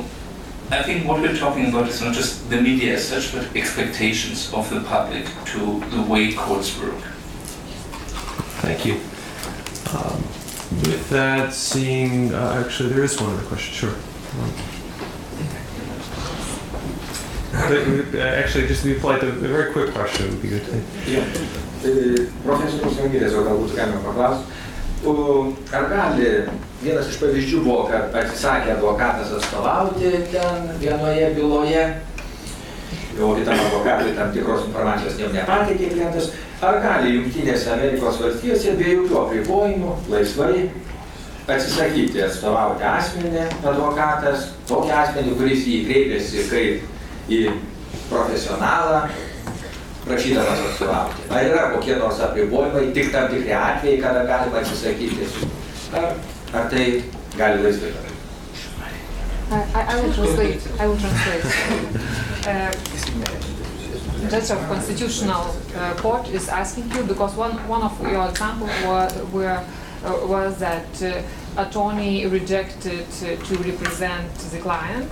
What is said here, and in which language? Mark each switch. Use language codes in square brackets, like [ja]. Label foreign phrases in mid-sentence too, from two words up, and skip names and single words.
[en] So I think what we're talking about is not just the media as such, but expectations of the public to the way courts work. Thank you. With that, seeing, actually, there is one other question. Sure. Actually, just to be polite, a very quick question would be good. [lt] Profesorius Vangilės, galbūt galima paklausti. Ar gali, vienas iš pavyzdžių buvo, kad atsisakė advokatas atstovauti ten vienoje byloje, o kitam advokatui tam tikros informacijos nepateikė klientas. Ar gali Jungtinėse Amerikos valstijose be jokių apribojimų laisvai atsisakyti atstovauti asmenį advokatas, tokį asmenį, kuris jį kreipėsi kaip į profesionalą, prašydamas atstovauti? Ar yra kokie nors apribojimai, tik tam tikri atvejai, kada galima atsisakyti? Ar tai gali laisvai? [en] I will translate. Judge of Constitutional Court is asking you, because one of your examples was that attorney rejected to represent the client.